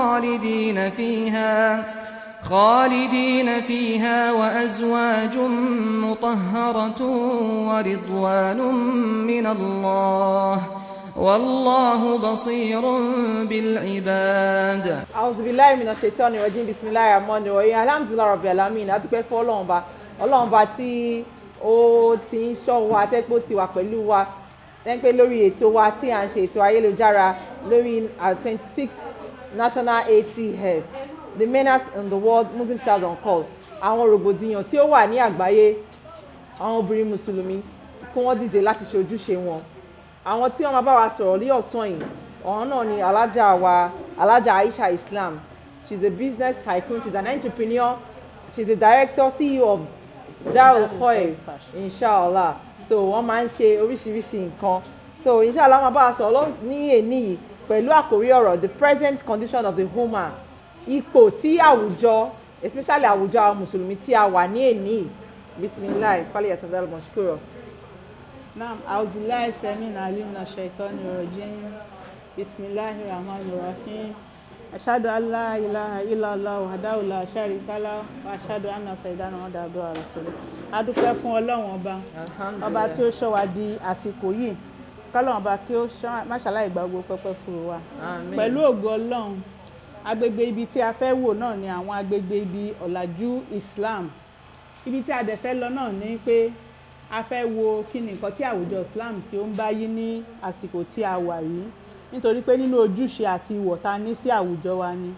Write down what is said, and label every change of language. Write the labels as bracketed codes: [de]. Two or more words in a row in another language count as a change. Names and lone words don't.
[ar] خالدين فيها وأزواج مطهرة ورضوان من الله والله بصير بالعباد. أعوذ بالله من الشيطان الرجيم. بسم الله الرحمن الرحيم. الحمدلله رب العالمين. [yo] A dúpẹ́ fún Ọlọ́run ba tí ó ti ń ṣọ́ wa tẹ́pọ̀ ti wà pẹ̀lú wa tẹ́pẹ́ lórí ètò wa tí à ń ṣe ètò ayélujára lórí 26th [en] National ATF, the menace in the world, Muslim Stars on call. [yo] Àwọn rògbòdìyàn tí ó wà ní àgbáyé, àwọn obìnrin mùsùlùmí kí wọ́n dìde láti ṣe ojúṣe wọn. Àwọn tí wọ́n máa bá wa sọ̀rọ̀ ní ọ̀sán yìí, ọ̀hún náà ni Alájà Aisha Islam. [en] She's a business tycoon, she's an entrepreneur, she's a director, CEO of Darul Khoir, inshallah. [yo] So wọ́n máa ń ṣe oríṣiríṣi nǹkan. So inshallah wọ́n máa bá wa sọ̀rọ̀ ní èní yìí pẹ̀lú àkórí ọ̀rọ̀ [en] the present condition of the woman. [yo] Ipò tí àwùjọ, especially àwùjọ àwọn mùsùlùmí tí a wà ní èní. [ar] بسم الله، فليتفضل مشكورة. نعم، أعوذ بالله السميع العليم من الشيطان الرجيم. بسم الله الرحمن الرحيم. أشهد أن لا إله إلا الله وحده لا شريك له وأشهد أن سيدنا محمدا عبده ورسوله. [yo] A dúpẹ́ fún Ọlọ́run ọba tí ó ṣọ́ wa di àsìkò yìí. K'Ọlọ́run ọba kí ó má ṣàlàyé gba gbogbo pẹ́pẹ́ fún wa. Pẹ̀lú ògo Ọlọ́run, agbègbè ibi tí a fẹ́ wò náà ni àwọn agbègbè ibi ọ̀làjú Islam. Ibi tí a dẹ̀ fẹ́ lọ náà ni pé a fẹ́ wo kí ni nǹkan tí àwùjọ Islam tí ó ń bá yí ní àsìkò tí a wà yìí, nítorí pé nínú ojúṣe àti ìwọ̀ ta ní sí àwùjọ wa ni.